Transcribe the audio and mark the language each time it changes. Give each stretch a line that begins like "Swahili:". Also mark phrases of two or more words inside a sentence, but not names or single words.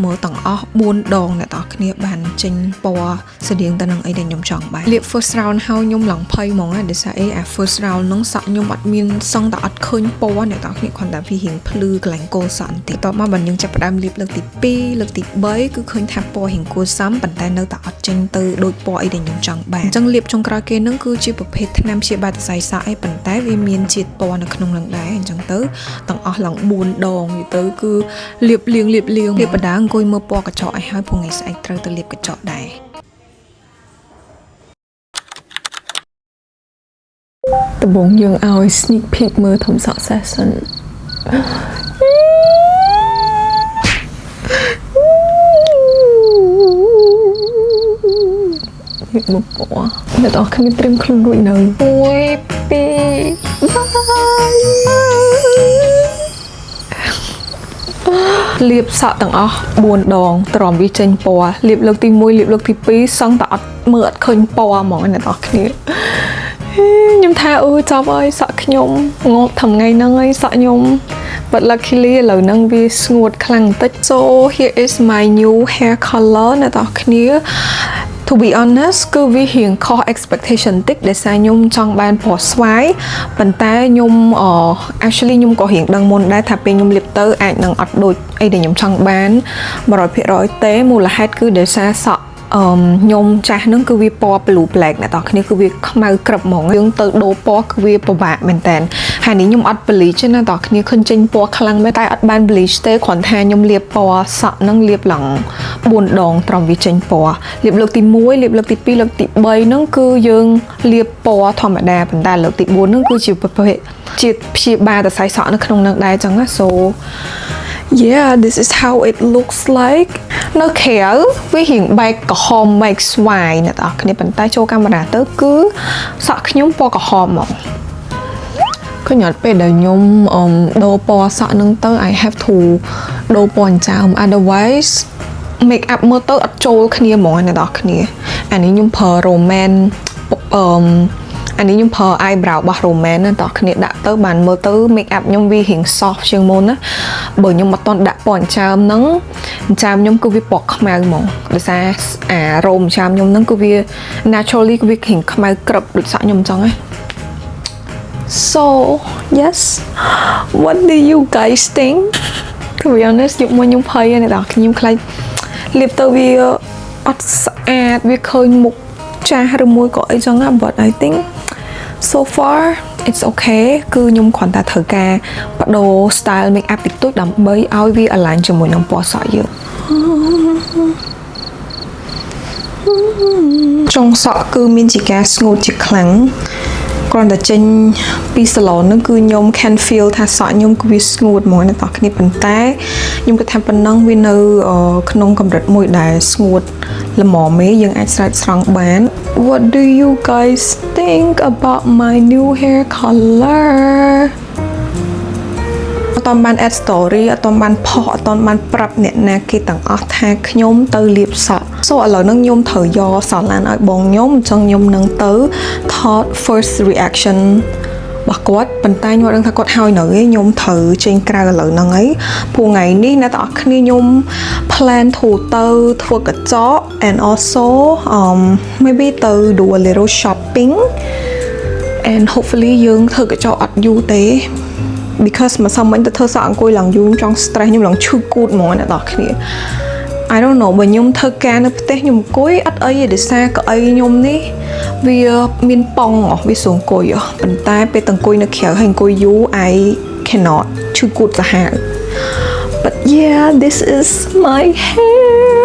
Khmer: មើលទាំងអស់4ដងអ្នកទាំងអស់គ្នាបានចេញពណ៌ស្តៀងទៅនឹងអីដែលខ្ញុំចង់បានលាប
English: first round
Khmer: ហើយខ្ញុំឡើងភ័យហ្មងដោយសារអា
English: first round
Khmer: ហ្នឹងសក់ខ្ញុំអត់ មានសឹងតែអត់ឃើញពណ៌អ្នកទាំងអស់គ្នាគ្រាន់តែវារៀងភ្លឺកន្លែងគល់សក់បន្តិចតមកបើយើងចាប់ផ្ដើមលាបលើកទី2លើកទី3 គឺឃើញថាពណ៌រៀងគួរសមប៉ុន្តែនៅតែអត់ចេញទៅដូចពណ៌អីដែលខ្ញុំចង់បានអញ្ចឹងលាបចុងក្រោយគេហ្នឹងគឺជាប្រភេទថ្នាំព្យាបាលសរសៃសក់អីប៉ុន្តែវាមានជាតិពណ៌នៅក្នុងហ្នឹងដែរអញ្ចឹងទៅទាំងអស់ឡើង4ដងទៅគឺលាបលាងលាបបដាអង្គុយមើលពណ៌កញ្ចក់ឲ្យហើយព្រោះថ្ងៃស្អែកត្រូវទៅលាបកញ្ចក់ដែរ ដំបូងយើងឲ្យ
English: sneak peek
Khmer: មើលធំសក់ session នេះមកពណ៌អ្នកទាំងអស់គ្នាត្រៀមខ្លួនរួចនៅ1 2 លាបសក់ទាំងអស់4ដងទ្រាំវាចេញពណ៌លាបលើកទី1លាបលើកទី2សឹងតែអត់មើលអត់ឃើញពណ៌ហ្មងអ្នកទាំងអស់គ្នាខ្ញុំថាចប់អើយសក់ខ្ញុំងប់ថ្ងៃហ្នឹងហើយសក់ខ្ញុំ
English: but luckily
Khmer: ឥឡូវហ្នឹងវាស្ងួតខ្លាំងបន្តិច
English: so here is my new hair color
Khmer: អ្នកទាំងអស់គ្នា
English: to be honest
Khmer: គឺវារៀងខុស expectation តិចដែលសារខ្ញុំចង់បានពណ៌ស្វាយប៉ុន្តែខ្ញុំ actually ខ្ញុំក៏រៀងដឹងមុនដែរថា ពេលខ្ញុំលាបទៅអាចនឹងអត់ដូចអីដែលខ្ញុំចង់បាន 100% ទេមូលហេតុគឺដោយសារសក់ខ្ញុំចាស់ហ្នឹងគឺវាពណ៌
English: blue black
Khmer: អ្នកទាំងគ្នាគឺវាខ្មៅក្រឹបហ្មងយើងទៅដូរពណ៌គឺវាពិបាកមែនតើហើយនេះខ្ញុំអត់ bleach ទេណាទាំងគ្នាឃើញចេញពណ៌ខ្លាំងមែនតែអត់បាន bleach ទេគ្រាន់ថាខ្ញុំលាបពណ៌សក់ហ្នឹងលាបឡើង4ដងត្រង់វាចេញពណ៌លាបលើកទី1លាបលើកទី2លើកទី3ហ្នឹងគឺយើងលាបពណ៌ធម្មតាប៉ុន្តែលើកទី4ហ្នឹងគឺជាប្រភេទជាព្យាបាលសរសៃសក់នៅក្នុងហ្នឹងដែរចឹងណា so
English: yeah this is how it looks like
Khmer: នៅក្រៅវារៀងបែកក្រហមបែកស្វាយអ្នកទាំងអស់គ្នាប៉ុន្តែចូលកាមេរ៉ាទៅគឺសក់ខ្ញុំពណ៌ ក្រហមហ្មងឃើញអត់ពេលដែលខ្ញុំដូរពណ៌សក់ហ្នឹងទៅ
English: I have to
Khmer: ដូរពណ៌ចាម
English: otherwise make
Khmer: up មើលទៅអត់ចូលគ្នាហ្មងអ្នកទាំងអស់គ្នាអានេះខ្ញុំប្រើ Roman អានេះខ្ញុំប្រើ eyebrow របស់ Roman ណាតោះគ្នាដាក់ទៅបានមើលទៅ
English: make up
Khmer: ខ្ញុំវារៀង soft ជាងមុនណាបើខ្ញុំអត់តន់ដាក់ពណ៌ចាមហ្នឹងចាមខ្ញុំគឺវាពណ៌ខ្មៅហ្មងដោយសារអារោមចាមខ្ញុំហ្នឹងគឺវា naturally គឺវារៀងខ្មៅក្រឹបដូចសក់ខ្ញុំអញ្ចឹងណា
English: so yes what do you guys think to be honest
Khmer: យកមកខ្ញុំភ័យណាតោះខ្ញុំខ្លាចលាបទៅវាអត់ស្អាតវាឃើញមុខ ចាស់ឬមួយក៏អីចឹងណា
English: but I think so far it's okay
Khmer: គឺខ្ញុំគ្រាន់តែត្រូវការបដូរ
English: style make up
Khmer: តិចតួចដើម្បីឲ្យវា align ជាមួយនឹងពណ៌សក់យើងចុងសក់គឺមានជាការស្ងួតជាខ្លាំងគ្រាន់តែចេញពី salon ហ្នឹងគឺខ្ញុំ
English: can feel
Khmer: ថាសក់ខ្ញុំគឺវាស្ងួតហ្មងអ្នកនរគ្នាប៉ុន្តែខ្ញុំគិតថាប៉ុណ្ណឹងវានៅក្នុងកម្រិតមួយដែលស្ងួតល្មមទេយើងអាចស្រោចស្រង់បាន
English: What do you guys think about my new hair color
Khmer: អត់ទាន់បាន
English: add story
Khmer: អត់ទាន់បានផុសអត់ទាន់បានប្រាប់អ្នកណាគេទាំងអស់ថាខ្ញុំទៅលាបសក់ so ឥឡូវហ្នឹងខ្ញុំត្រូវយកសាឡានឲ្យបងខ្ញុំអញ្ចឹងខ្ញុំនឹងទៅថត
English: first reaction
Khmer: របស់គាត់ប៉ុន្តែខ្ញុំអត់ដឹងថាគាត់ ហើយនៅទេខ្ញុំត្រូវចេញក្រៅឥឡូវហ្នឹងហើយព្រោះថ្ងៃនេះអ្នកទាំងអស់គ្នាខ្ញុំ plan ទៅធ្វើកញ្ចក់
English: and also maybe
Khmer: ទៅ
English: do a little shopping and hopefully
Khmer: យើងធ្វើកញ្ចក់អត់យូរទេbecause មកសុំមិញទៅធ្វើសក់អង្គុយឡើងយូរចង់ stress ខ្ញុំឡើងឈឺគូតហ្មងអ្នកនរគ្នា
English: I don't know
Khmer: បើខ្ញុំធ្វើការនៅផ្ទះខ្ញុំអង្គុយអត់អីទេដោយសារកៅអីខ្ញុំនេះវាមានប៉ងវាស្រួលអង្គុយប៉ុន្តែពេលទៅអង្គុយនៅក្រៅហើយអង្គុយយូរ
English: I cannot
Khmer: ឈឺគូតសាហាវ
English: but yeah this is my hair